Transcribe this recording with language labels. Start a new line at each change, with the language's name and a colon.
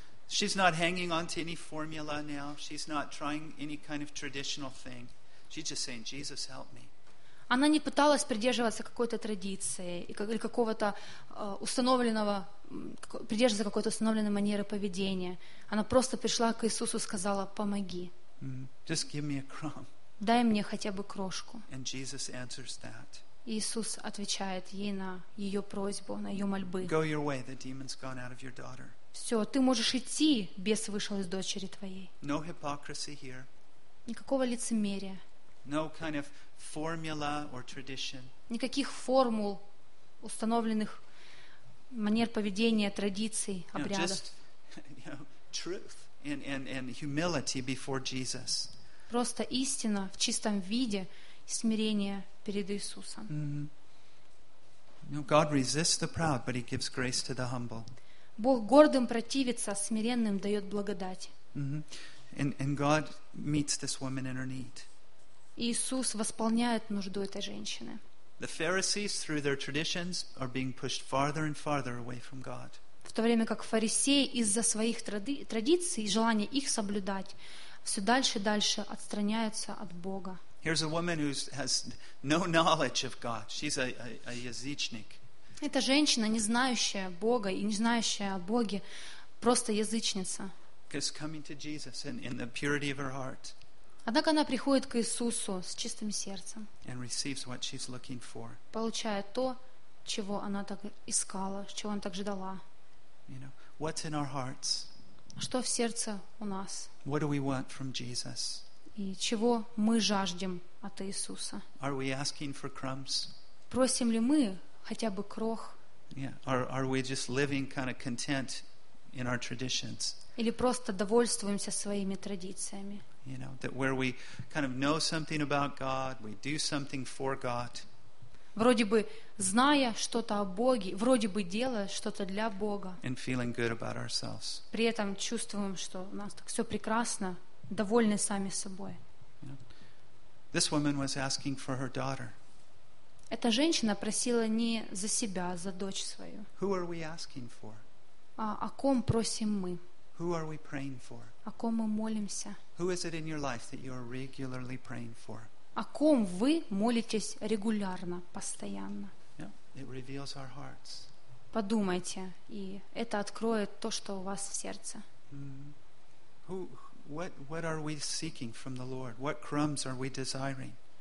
English: She's not hanging on to any formula now. She's not trying any kind of traditional thing. She's just saying, Jesus, help me.
Russian: Она не пыталась придерживаться какой-то традиции или какого-то установленной манеры поведения. Она просто пришла к Иисусу и сказала, помоги.
English: Just give me a crumb.
Russian: Дай мне хотя бы крошку.
English: And Jesus answers that.
Russian: Иисус отвечает ей на ее просьбу, на ее мольбы.
English: Go your way, the demon's gone out of your daughter.
Russian: Все, ты можешь идти, бес вышел из дочери твоей.
English: No hypocrisy here.
Russian: Никакого лицемерия.
English: No kind of formula or tradition.
Russian: Никаких формул, установленных манер поведения, традиций, обрядов.
English: Just, you know, truth and humility before Jesus.
Russian: Просто истина в чистом виде, смирение перед Иисусом. Mm-hmm.
English: No, God resists the proud, but he gives grace to the humble.
Russian: Бог гордым противится, а смиренным дает благодать. Mm-hmm.
English: And God meets this woman in her need.
Russian: Иисус восполняет нужду этой женщины.
English: The Pharisees, through their traditions, are being pushed farther and farther away from God.
Russian: В то время как фарисеи из-за своих традиций и желания их соблюдать все дальше и дальше отстраняются от Бога.
English: Here's a woman who has no knowledge of God. She's a язычник.
Russian: Эта женщина, не знающая Бога и не знающая о Боге, просто язычница.
English: Just coming to Jesus in the purity of her heart.
Russian: Однако она приходит к Иисусу с чистым сердцем.
English: And receives what she's looking for.
Russian: Получая то, чего она так искала, чего она так ждала.
English: You know, what's in our hearts?
Russian: Что в сердце у нас?
English: What do we want from Jesus?
Russian: И чего мы жаждем от Иисуса?
English: Are we asking for crumbs?
Russian: Просим ли мы хотя бы крох?
English: Yeah. Are we just living kind of content in our traditions?
Russian: Или просто довольствуемся своими традициями?
English: You know, that where we kind of know something about God, we do something for God.
Russian: Вроде бы зная что-то о Боге, вроде бы делая что-то для Бога.
English: And feeling good about ourselves.
Russian: При этом чувствуем, что у нас так все прекрасно, довольны сами собой.
English: This woman was asking for her daughter.
Russian: Эта женщина просила не за себя, а за дочь свою.
English: Who are we asking for?
Russian: О ком просим мы?
English: Who are we praying for?
Russian: О ком мы молимся?
English: Who is it in your life that you are regularly praying for?
Russian: О ком вы молитесь регулярно, постоянно?
English: Yeah, it reveals our hearts.
Russian: Подумайте, и это откроет то, что у вас в сердце. Mm-hmm.
English: What are we seeking from the Lord? What crumbs are we desiring?